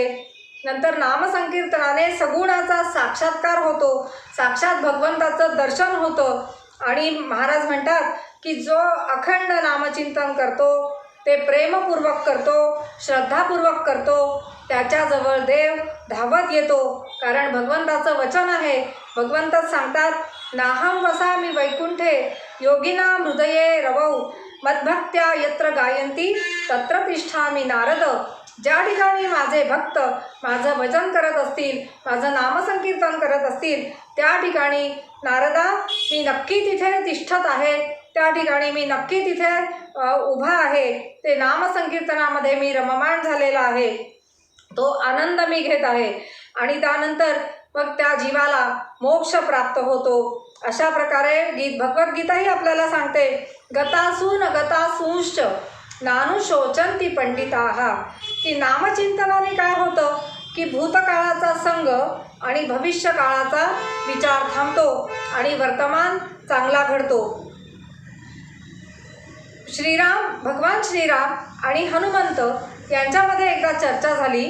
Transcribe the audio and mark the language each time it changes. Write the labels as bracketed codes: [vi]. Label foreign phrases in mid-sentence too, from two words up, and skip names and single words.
[mr] नंतर नामसंकीर्तनाने सगुणाचा साक्षात्कार होतो, साक्षात भगवंताचं दर्शन होतं. आणि महाराज म्हणतात की जो अखंड नामचिंतन करतो, ते प्रेमपूर्वक करतो, श्रद्धापूर्वक करतो, त्याच्याजवळ देव धावत येतो. कारण भगवंताचं वचन आहे, भगवंतच सांगतात, [sa] नाहं वसामि वैकुंठे योगिनां हृदये रवौ, मद्भक्त्या यत्र गायन्ति तत्र तिष्ठामि नारद. [mr] ज्या ठिकाणी माझे भक्त माझं भजन करत असतील, माझं नामसंकीर्तन करत असतील, त्या ठिकाणी नारदा मी नक्की तिथे तिष्ठत आहे, त्या ठिकाणी मी नक्की तिथे उभा आहे, ते नामसंकीर्तनामध्ये मी रममाण झालेला आहे, तो आनंद मी घेत आहे. आणि त्यानंतर मग त्या जीवाला मोक्ष प्राप्त होतो. अशा प्रकारे भगवद्गीताही आपल्याला सांगते, [sa] गतासून गतासूंश्च नानुशोचन्ति पंडिताः, [mr] की नामचिंतनाने काय होतं की भूतकाळाचा संग आणि भविष्यकाळाचा विचार थांबतो आणि वर्तमान चांगला घडतो. भगवान श्रीराम आणि हनुमंत यांच्यामध्ये एकदा चर्चा झाली.